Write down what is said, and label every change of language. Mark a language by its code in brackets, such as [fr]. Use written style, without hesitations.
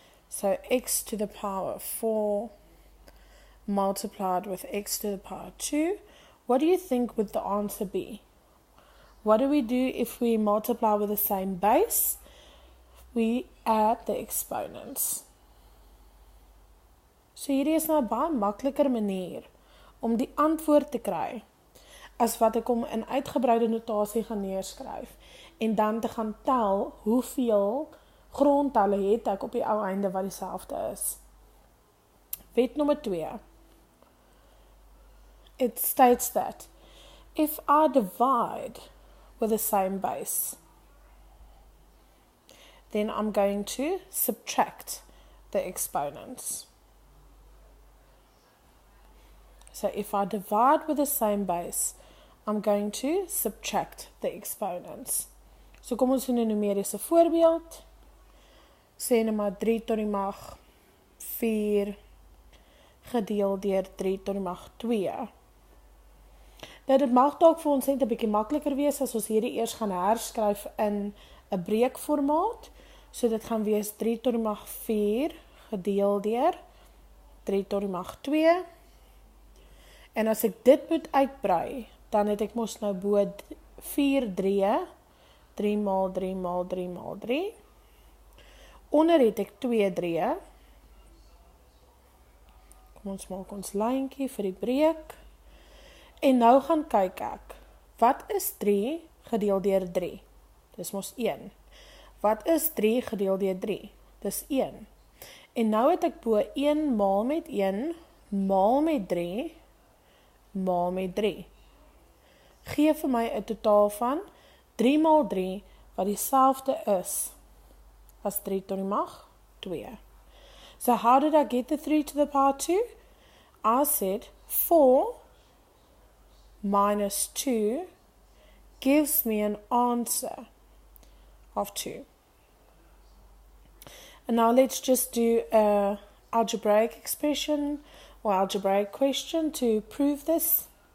[en] So x to the power 4 multiplied with x to the power 2. What do you think would the answer be? What do we do if we multiply with the same base? We add the exponents. [af] So hierdie is nou 'n baie makliker manier om die antwoord te kry as wat ek hom in uitgebreide notasie gaan neerskryf en dan te gaan tel hoeveel grondtalle het ek op die ou einde wat dieselfde is. Wet nommer 2. [en] it states that if I divide with the same base, then I'm going to subtract the exponents. So if I divide with the same base, I'm going to subtract the exponents. [af] So kom ons doen 'n numeriese voorbeeld. Sê nou maar 3 tot die mag 4 gedeel deur 3 tot die mag 2. Nou dit mag dalk vir ons net 'n bietjie makliker wees as ons hierdie eers gaan herskryf in 'n breekformaat. So dit gaan wees 3 tot die mag 4 gedeel deur 3 tot die mag 2. En as ek dit moet uitbrei, dan het ek mos nou bo 4 3, 3 maal 3 maal 3 maal 3. Onder het ek 2 3. Kom ons maak ons lyntjie vir die breek. En nou gaan kyk ek, wat is 3 gedeel deur 3? Dis mos 1. Wat is 3 gedeel deur 3? Dis 1. En nou het ek bo 1 maal met 1, maal met 3, maal met 3. Gee vir my 'n totaal van 3 maal 3, wat dieselfde is as 3 tot die mag 2. [en] So how did I get the 3 to the power 2? I said 4 minus 2 gives me an answer of 2. And now let's just do an algebraic expression or algebraic question to prove this.